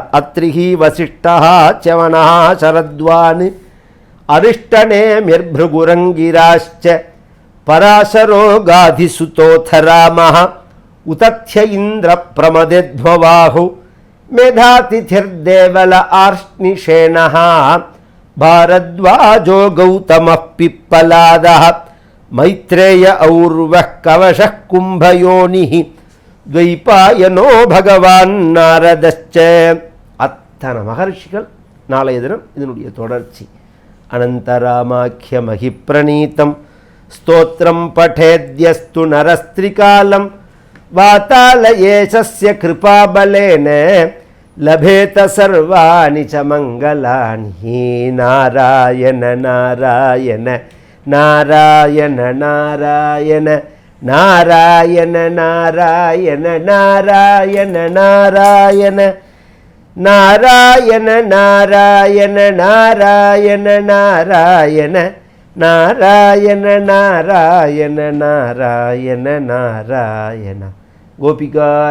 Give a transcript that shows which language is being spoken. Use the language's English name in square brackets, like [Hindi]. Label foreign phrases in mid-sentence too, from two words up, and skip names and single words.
[Sanskrit] अत्रिः वसिष्ठः च्यवनः शरद्वान् अरिष्टने मिर्भृगुरङ्गिराश्च पराशरो गाधिसुतोथरामः उतथ्य इन्द्र प्रमदेध्मवाहौ मेधातिथिर्देवल आर्ष्टिषेणः भारद्वाजो गौतमः पिप्पलादः मैत्रेय और्वः कवषः कुम्भयोनिः द्वैपायनो भगवान् नारदश्च. [Tamil] அத்தனை மகர்ஷிகள். நாளைய தினம் இதனுடைய தொடர்ச்சி. [Sanskrit] अनन्तरामाख्य महिप्रणीतं स्तोत्रं पठेद्यस्तु नरस्त्रिकालम् वातालयेशस्य कृपाबलेन लभेत सर्वाणि च मङ्गलानि नारायण नारायण नारायण नारायण नारायण नारायण नारायण नारायण नारायण नारायण नारायण नारायण नारायण नारायण नारायण नारायण गोपिका